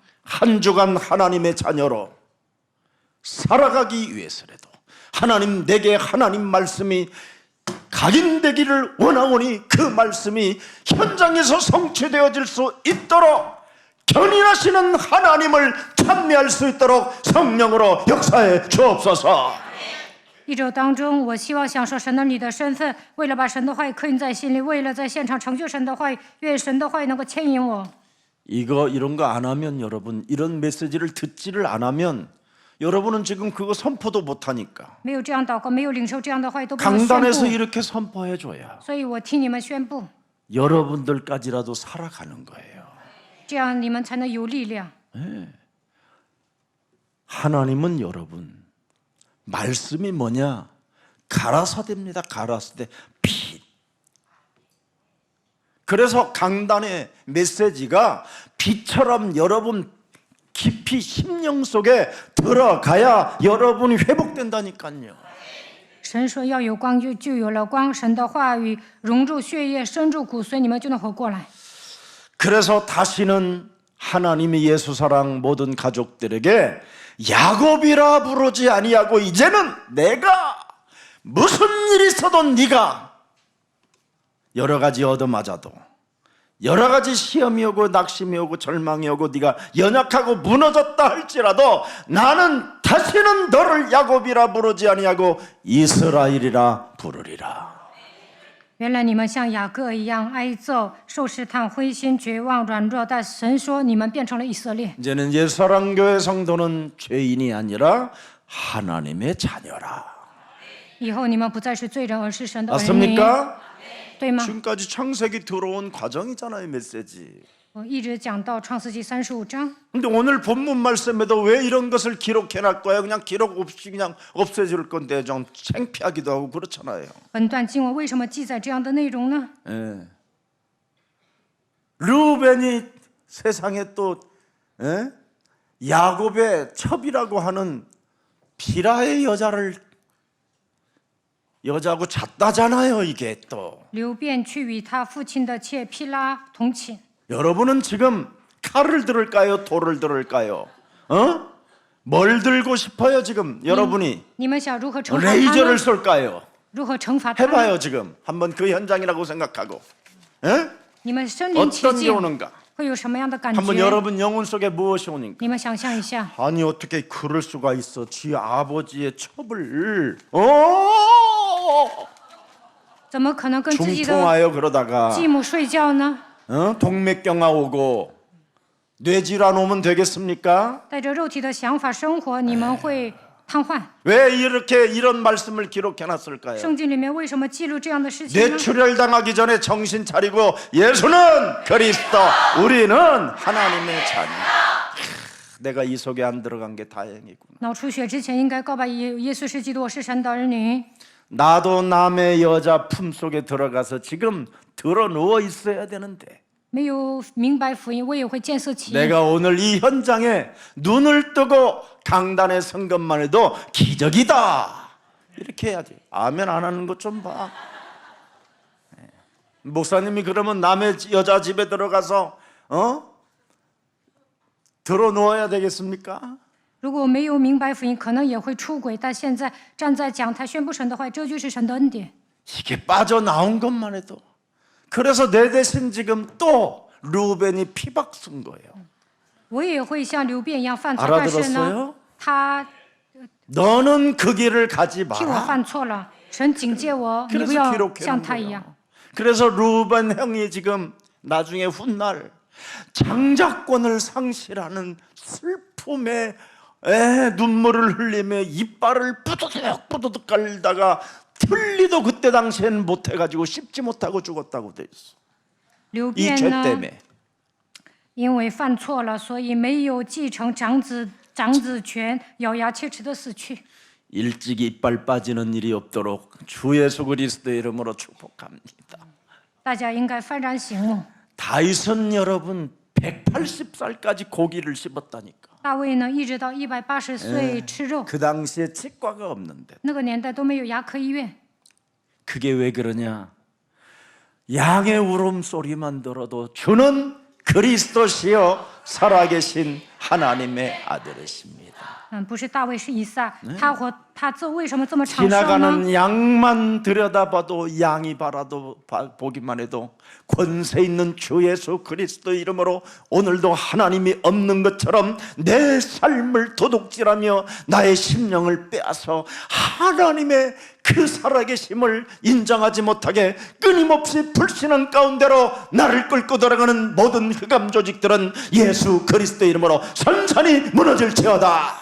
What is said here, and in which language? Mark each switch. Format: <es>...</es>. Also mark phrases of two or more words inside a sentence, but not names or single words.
<ko>한 주간 하나님의 자녀로 살아가기 위해서라도 하나님 내게 하나님 말씀이 각인되기를 원하오니 그 말씀이 현장에서 성취되어질 수 있도록 견인하시는 하나님을 찬미할 수 있도록 성령으로 역사해 주옵소서.</ko> <zh>一周当中，我希望享受神的你的身份，为了把神的话语刻印在心里，为了在现场成就神的话语，愿神的话语能够牵引我。</zh> <ko>이런 거 안 하면 여러분 이런 메시지를 듣지를 안 하면 여러분은 지금 그거 선포도 못 하니까</ko> <zh>没有这样祷告，没有领受这样的话语，都不能宣</zh> <ko>강단에서</ko> <zh>布。</zh> <ko>이렇게 선포해 줘야</ko> <zh>所以我替你们宣布，</zh> <ko>여러분들까지라도 살아가는 거예요.</ko> <zh>这样你们才能有力量。</zh> <ko>하나님은 여러분 말씀이 뭐냐? 가라사대입니다. 가라사대 빛. 그래서 강단의 메시지가 빛처럼 여러분 깊이 심령 속에 들어가야 여러분이 회복된다니까요.</ko> <zh>神说要有光，就有了光。神的话语融入血液，深入骨髓，你们就能活过来。</zh> <ko>그래서 다시는 하나님의 예수사랑 모든 가족들에게 야곱이라 부르지 아니하고 이제는 내가 무슨 일이 있어도 네가 여러 가지 얻어맞아도 여러 가지 시험이 오고 낙심이 오고 절망이 오고 네가 연약하고 무너졌다 할지라도 나는 다시는 너를 야곱이라 부르지 아니하고 이스라엘이라 부르리라.</ko> <zh>原来你们像雅各一样挨揍、受试探、灰心、绝望、软弱，但神说你们变成了以色列。</zh> <ko>이제는 예수사랑교회 성도는 죄인이 아니라 하나님의 자녀라.</ko> <zh>以后你们不再是罪人，而是神的儿女，</zh> <ko>맞습니까?</ko> <zh>对吗？</zh> <ko>지금까지 창세기 들어온 과정이잖아요, 메시지.</ko> <zh>我一直讲到创世纪35章，</zh> <ko>근데 오늘 본문 말씀에도 왜 이런 것을 기록해 놨 거야? 그냥 기록 없이 그냥 없애줄 건데 좀 창피하기도 하고 그렇잖아요.</ko> <zh>本段经文为什么记载这样的内容呢？</zh> <ko>예. 르우벤이 세상에 또 예? 야곱의 첩이라고 하는 비라의 여자하고 잤다잖아요, 이게 또.</ko> <zh>刘辩去与他父亲的妾毗拉同寝。</zh> <ko>여러분은 지금 칼을 들을까요? 돌을 들을까요? 뭘 들고 싶어요 지금 여러분이?</ko> <zh>你们想如何惩罚他</zh> <ko>레이저를</ko> <zh>呢？</zh> <ko>쏠까요?</ko> <zh>如何惩罚他呢？</zh> <ko>해봐요 지금. 한번 그 현장이라고 생각하고. 에?</ko> <zh>你们身临其</zh> <ko>어떤 게</ko> <zh>境，</zh> <ko>오는가?</ko> <zh>会有什么样的感</zh> <ko>한번</ko> <zh>觉？</zh> <ko>여러분 영혼 속에 무엇이 오는가?</ko> <zh>你们想象一下，</zh> <ko>아니 어떻게 그럴 수가 있어? 지 아버지의 첩을</ko> <zh>怎么可能跟自己的</zh> <ko>중풍하여 그러다가</ko> <zh>继母睡觉呢？</zh> <ko>동맥경화 오고 뇌질환 오면 되겠습니까?</ko> <zh>带着肉体的想法生活，你们会瘫痪。</zh> <ko>왜 이렇게 이런 말씀을 기록해 놨을까요?</ko> <zh>圣经里面为什么记录这样的事情呢？</zh> <ko>뇌출혈당하기 전에 정신 차리고 예수는 그리스도, 우리는 하나님의 자녀. 내가 이 속에 안 들어간 게 다행이구나.</ko> <zh>脑出血之前应该告白耶稣是基督，我是神的儿女。</zh> <ko>나도 남의 여자 품속에 들어가서 지금 들어 누워 있어야 되는데</ko> <zh>没有明白福音，我也会见色起意。</zh> <ko>내가 오늘 이 현장에 눈을 뜨고 강단에 선 것만 해도 기적이다 이렇게 해야지. 아멘 안 하는 것 좀 봐. 목사님이 그러면 남의 여자 집에 들어가서 들어 누워야 되겠습니까?</ko> <zh>如果我没有明白福音，可能也会出轨。但现在站在讲台宣布神的话，这就是神的恩典。</zh> <ko>이게 빠져나온 것만 해도. 그래서 내 대신 지금 또 루벤이 피박 쓴 거예요.</ko> <zh>我也会像流便一样犯错，但是呢</zh> <ko>알아들었어요? ，</ko> <zh>他</zh> <ko>너는 그 길을 가지</ko> <zh>替我</zh> <ko>마라.</ko> <zh>犯错了，神警戒我，你不</zh> <ko>그래서</ko> <zh>要</zh> <ko>기록해</ko> <zh>像</zh> <ko>놓은</ko> <zh>他一</zh> <ko>거예요.</ko> <zh>样。</zh> <ko>그래서 루벤 형이 지금 나중에 훗날 장자권을 상실하는 슬픔에 눈물을 흘리며 이빨을 뿌드득 깔다가 틀리도 그때 당시엔 못해가지고 씹지 못하고 죽었다고 돼 있어.</ko> <zh>流</zh> <ko>이</ko> <zh>便</zh> <ko>죄</ko> <zh>呢，</zh> <ko>때문에.</ko> <zh>因为犯错了，所以没有继承长子权，咬牙切齿的死去。</zh> <ko>일찍 이빨 빠지는 일이 없도록 주 예수 그리스도의 이름으로 축복합니다.</ko> <zh>大家应该幡然醒悟。</zh> <ko>다윗은 여러분 180살까지 고기를 씹었다니까.</ko> <zh>大卫呢，一直到180岁吃肉， 그 당시에 치과가 없는데. 那个年代都没有牙科医院。</zh> <ko>그게 왜 그러냐? 양의 울음소리만 들어도 주는 그리스도시요 살아계신 하나님의 아들이십니다.</ko> <zh>不是大卫，是以撒。他这为什么这么长寿呢？</zh> <ko>지나가는 양만 들여다봐도 양이 보기만 해도 권세 있는 주 예수 그리스도 이름으로 오늘도 하나님이 없는 것처럼 내 삶을 도둑질하며 나의 심령을 빼앗아 하나님의 그 살아계심을 인정하지 못하게 끊임없이 불신한 가운데로 나를 끌고 들어가는 모든 흑암 조직들은 예수 그리스도 이름으로 선산이 무너질지어다.</ko>